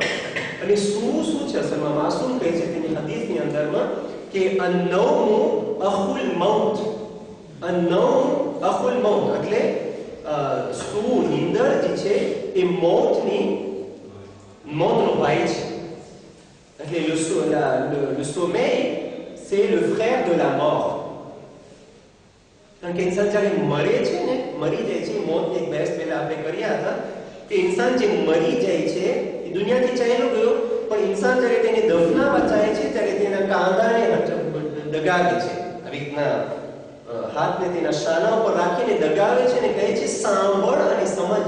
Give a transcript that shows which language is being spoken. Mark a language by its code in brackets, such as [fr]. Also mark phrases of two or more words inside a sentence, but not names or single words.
[gu] અને શું છે અસલમાં માસૂમ કહે છે તેની હદીસની અંદરમાં કે [ar] النوم أخو الموت. النوم أخو الموت [gu] એટલે નીંદર જે છે એ મોતનો ભાઈ છે. [fr] એટલે le sommeil c'est le frère de la mort. [gu] કારણ કે ઇન્સાન જ્યારે મરે છે ને મરી જાય છે, મોતની એક બહેસ પહેલા આપણે કર્યા હતા કે ઇન્સાન જે મરી જાય છે એ દુનિયાથી ચાલ્યો ગયો, પણ ઇન્સાન જ્યારે તેને દફનાવવા ચાહે છે ત્યારે તેના કાંદાને દગાવે છે, આવી રીતના હાથને તેના શાના ઉપર રાખીને દગાવે છે અને કહે છે સાંભળ અને સમજ.